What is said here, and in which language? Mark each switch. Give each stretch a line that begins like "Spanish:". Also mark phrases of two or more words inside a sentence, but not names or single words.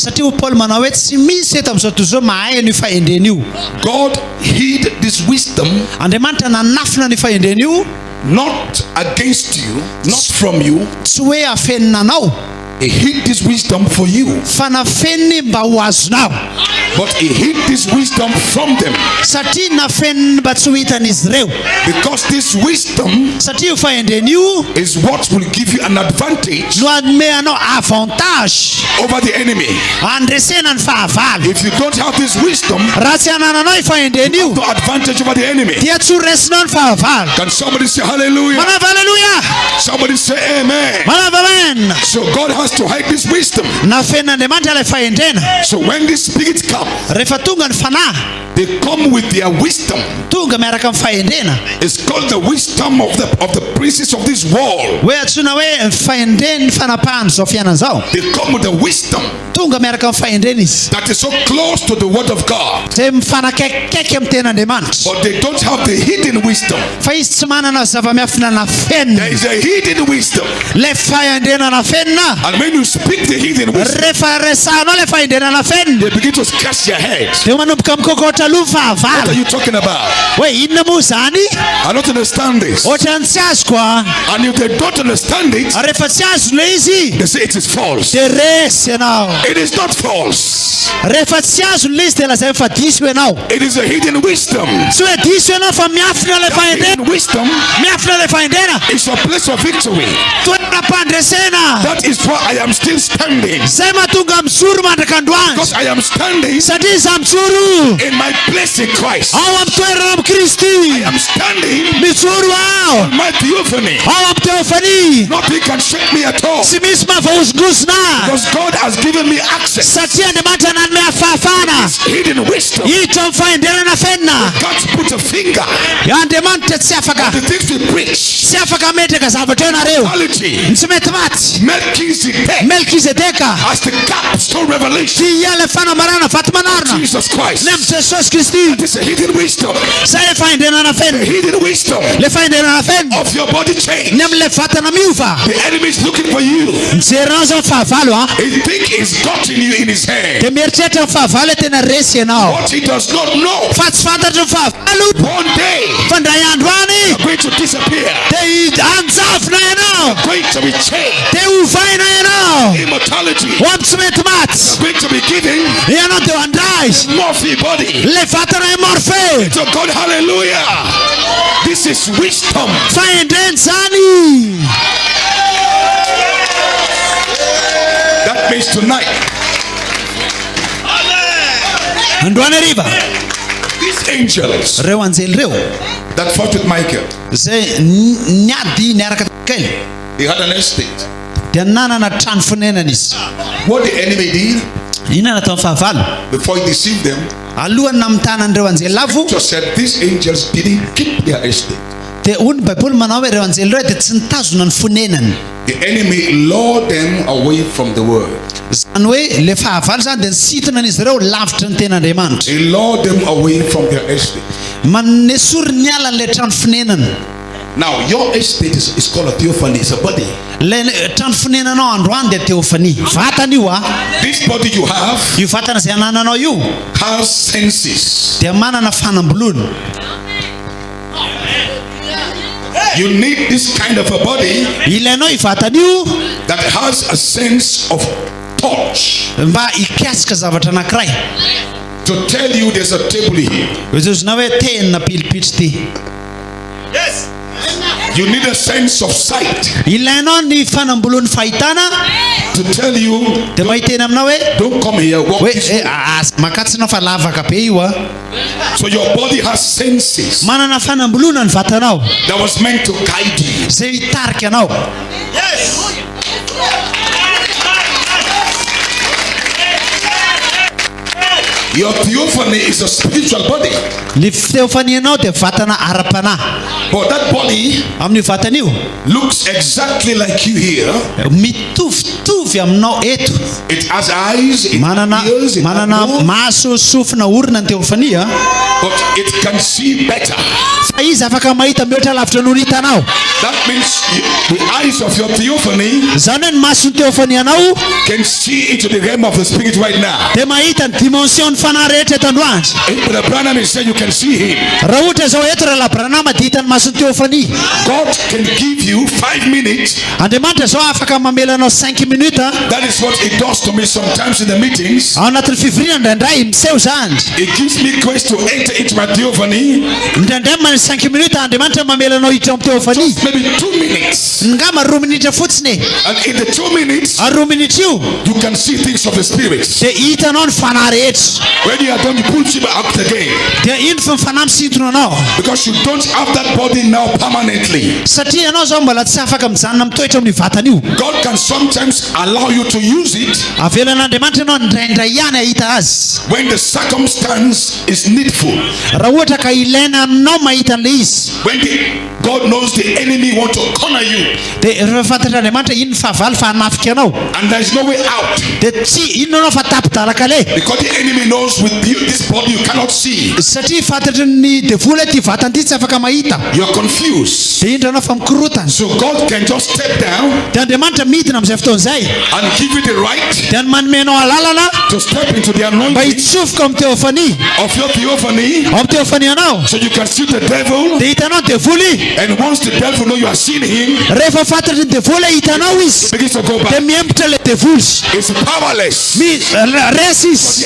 English: God hid this wisdom not against you, not from you. He hid this wisdom for you. But he hid this wisdom from them.
Malagasy: Satria nafeniny mba tsy ho hitan'izy ireo.
English: Because this wisdom
Malagasy: Satria fahendren'io
English: is what will give you an advantage
Malagasy: no anome anao avantage
English: over the enemy.
Malagasy: andresena ny fahavalo.
English: If you don't have this wisdom,
Malagasy: Raha tsy anananao i fahendren'io
English: no advantage over the enemy.
Malagasy: dia tsy ho resinao ny fahavalo.
English: Can somebody say hallelujah?
Malagasy: Manava haleluya.
English: Somebody say amen.
Malagasy: Manava amen.
English: So God has to hide this wisdom.
Malagasy: Nafen'Andriamanitra ilay fahendrena.
English: So when these spirits come,
Malagasy: Rehefa tonga ny fanahy,
English: they come with their wisdom.
Malagasy: tonga miaraka amin'ny fahendrena.
English: It's called the wisdom of the princes of this world.
Malagasy: Hoe antsoina hoe fahendreny fanapahan zao fiainana zao.
English: They come with the wisdom
Malagasy: Tonga miaraka amin'ny fahendrena izy.
English: that is so close to the word of God.
Malagasy: Zay mifanakaikaiky amin'ny ten'Andriamanitra.
English: But they don't have the hidden wisdom.
Malagasy: Fa izy tsy manana zava-miafina nafenina.
English: There is a hidden wisdom.
Malagasy: Le fahendrena nafenina.
English: And when you speak the hidden wisdom,
Malagasy: Rehefa resahanao le fahendrena nafenina,
English: they begin to scratch their heads.
Malagasy: dia manomboka mikokotra aloha
English: What are
Malagasy: fahavalo.
English: you talking about?
Malagasy: Hoe inona moa zany?
English: I don't understand this.
Malagasy: Ohatrany tsy azoko a.
English: And if they don't understand it,
Malagasy: Rehefa tsy azo le izy,
English: they say it is false.
Malagasy: dia resy ianao.
English: It is not false.
Malagasy: Rehefa tsy azo le izy dia lazay fa diso ianao.
English: It is a hidden wisdom.
Malagasy: Tsy hoe diso ianao fa miafina le fahendrena.
English: Hidden wisdom
Malagasy: Miafina le fahendrena.
English: is a place of victory.
Malagasy: Toerana pandresena.
English: That is why I am still standing.
Malagasy: Zay mahatonga mijoro mandrak'androany.
English: Because I am standing
Malagasy: Satria izaho mijoro
English: in my place in Christ.
Malagasy: ao amin'ny toerana amin'ny Kristy.
English: I am standing
Malagasy: Mijoro ao
English: on my theophany.
Malagasy: ao amin'ny teofany.
English: Nothing can shake me at all.
Malagasy: Tsy misy mahavaozongozona.
English: Because God has given me access.
Malagasy: Satria Andriamanitra nanome hafahafana.
English: It's hidden wisdom.
Malagasy: Hiditra amin'ny fahendrenana fenina.
English: Can't put a finger
Malagasy: Andriamanitra tsy afaka.
English: on the things we preach.
Malagasy: Tsy afaka metraka zavatra ianareo.
English: Quality.
Malagasy: Tsy mety maty.
English: Melchizedek
Malagasy: Melkizedeka.
English: as the capstone revelation.
Malagasy: Dia le fanambarana vato manarina.
English: Jesus Christ.
Malagasy: Ny amin'ny Jesosy Kristy.
English: It is a hidden wisdom.
Malagasy: Zay le fahendrenana
English: The
Malagasy: fenina.
English: hidden wisdom
Malagasy: Le fahendrenana fenina.
English: of your body change.
Malagasy: Ny amin'le vatana miova.
English: The enemy is looking for you.
Malagasy: Mijerinao zao fahavalo a.
English: He think he's gotten you in his hand.
Malagasy: Dia mieritreritra ny fahavalo tena resy ianao.
English: What he does not know,
Malagasy: Fa tsy fantatra ny fahavalo.
English: one day
Malagasy: Fa ndray andro any
English: you're going to disappear.
Malagasy: dia anjafina ianao.
English: Going to be changed.
Malagasy: Dia ovaina ianao.
English: Immortality.
Malagasy: Ho amin'ny tsy mety maty.
English: Going to be given
Malagasy: Ianao dia ho andray.
English: morphe body.
Malagasy: Le vatana imorfe.
English: So God, hallelujah. This is wisdom.
Malagasy: Fahendreny zany.
English: That means tonight,
Malagasy: Androany hariva.
English: these angels
Malagasy: Reo anjely reo
English: that fought with Michael,
Malagasy: zay niady niaraka Mikaely
English: they had an estate.
Malagasy: dia nanana trano fonenana izy.
English: What the enemy did
Malagasy: Inona natao amin'ny fahavalo?
English: before he deceived them,
Malagasy: Alohany namtanan'ireo anjely lavo
English: just said these angels didn't keep their estate.
Malagasy: dia hoy ny Baiboly manao hoe ireo anjely ireo dia tsy nitazona ny fonenany.
English: The enemy lured them away from the word.
Malagasy: Zany hoe le fahavalo zany dia nisintona an'izy ireo lavitra ny ten'Andriamanitra.
English: He lured them away from their estate.
Malagasy: Manesory ny ala le trano fonenana.
English: Now, your estate is called a theophany. It's a body.
Malagasy: Le trano fonenanao androany dia teofany. Vatana io a.
English: This body you have
Malagasy: Io vatana izay anananao io
English: has senses.
Malagasy: dia manana fanambolony.
English: You need this kind of a body
Malagasy: Ilainao i vatana io
English: that has a sense of touch
Malagasy: mba hikasika zavatra anankiray.
English: to tell you there's a table here.
Malagasy: Zozona hoe tenina pilipitra ty.
English: You need a sense of sight
Malagasy: Ilainao ny fanambolony fahitana
English: to tell you,
Malagasy: dia mahitena aminao hoe
English: don't come here, walk
Malagasy: hoe
English: this way.
Malagasy: makatsinao fa lavaka be io a.
English: So your body has senses
Malagasy: Manana fanambolona ny vatanao
English: that was meant to guide you.
Malagasy: zay hitarika anao.
English: Your theophany is a spiritual body.
Malagasy: Ny teofanianao dia vatana ara-panahy.
English: But that body
Malagasy: Amin'io vatana io
English: looks exactly like you here.
Malagasy: mitovitovy aminao eto.
English: It has eyes, it
Malagasy: Manana
English: has ears, it has
Malagasy: manana
English: nose,
Malagasy: maso, sofina, orona ny teofania.
English: but it can see better.
Malagasy: Fa izy afaka mahita mihoatra lavitra noho ny hitanao.
English: That means the eyes of your theophany
Malagasy: Zany hoe ny mason'ny teofanianao
English: can see into the realm of the spirit right now.
Malagasy: dia mahita ny dimension ny fanahy rehetra eto androany.
English: If Brother Branham is saying you can see him,
Malagasy: Raha ohatra zao eto raha labranama dia hitany mason teofani.
English: God can give you 5 minutes.
Malagasy: Andriamanitra zao afaka mamelanao 5 minutes.
English: That is what it does to me sometimes in the meetings.
Malagasy: Ao anatin'ny fivoriana indraindray miseho zany.
English: It gives me grace to enter into my theophany.
Malagasy: Indraindray mamy 5 minutes Andriamanitra mamelanao hiditra amin'ny teofani.
English: Just maybe 2 minutes.
Malagasy: Ngamba 2 minitra fotsiny.
English: And in the 2 minutes,
Malagasy: 2 minutes io,
English: you can see things of the spirit.
Malagasy: dia hitanao ny fanahy rehetra.
English: When you are done, you pull you out again.
Malagasy: Dia iny fa fanahy misintona anao.
English: Because you don't have that body now permanently.
Malagasy: Satria anao zao mbola tsy afaka mijanona mitoetra amin'ny vatana io.
English: God can sometimes allow you to use it
Malagasy: Avelan'Andriamanitra anao indraindray ihany ahita azy.
English: when the circumstance is needful.
Malagasy: Raha ohatra ka ilaina aminao mahita an'ilay izy.
English: When God knows the enemy want to corner you.
Malagasy: Dia rehefa fantatr'Andriamanitra iny fahavalo fa hanafika anao.
English: And there is no way out.
Malagasy: Dia tsy inona anao fa tapidalaka le.
English: Because the enemy knows with you, this body you cannot see.
Malagasy: Satria fantatry ny devoly ty vatany ty tsy afaka mahita.
English: You are confused.
Malagasy: Dia indra anao fa mikorotana.
English: So God can just step down
Malagasy: Dia Andriamanitra midina amin'izay fotoan'izay.
English: and give you the right
Malagasy: Dia manomenao alalana
English: to step into the
Malagasy: mba
English: anointing
Malagasy: hitsofoka amin'ny teofany.
English: of your theophany.
Malagasy: Ao amin'ny teofany anao.
English: So you can see the devil.
Malagasy: Dia hitanao ny devoly.
English: And once the devil know you are seeing him,
Malagasy: Rehefa fantatry ny devoly hitanao izy.
English: begins to go
Malagasy: Dia
English: back.
Malagasy: miembotra le devoly.
English: It's powerless.
Malagasy: Resy izy.